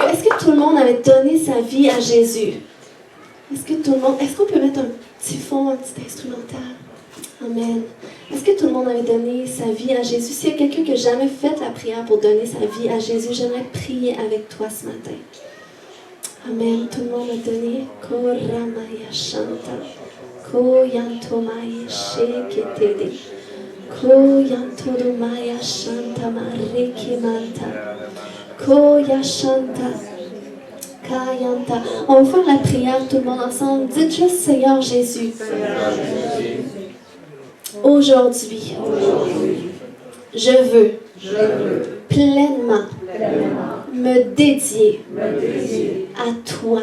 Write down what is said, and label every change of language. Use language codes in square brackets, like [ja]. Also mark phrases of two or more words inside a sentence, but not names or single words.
[fr] Est-ce que tout le monde avait donné sa vie à Jésus? Est-ce qu'on peut mettre un petit fond, un petit instrumental? Amen. Est-ce que tout le monde avait donné sa vie à Jésus? S'il y a quelqu'un qui n'a jamais fait la prière pour donner sa vie à Jésus, j'aimerais prier avec toi ce matin. Amen. Tout le monde a donné. Koramaya Shanta. Koyantomaya Sheketede. Koyantomaya Shanta Marekimanta. Koya Shanta, Kayanta. On va faire la prière tout le monde ensemble. Dites juste Seigneur Jésus. Aujourd'hui, je veux pleinement me dédier à toi.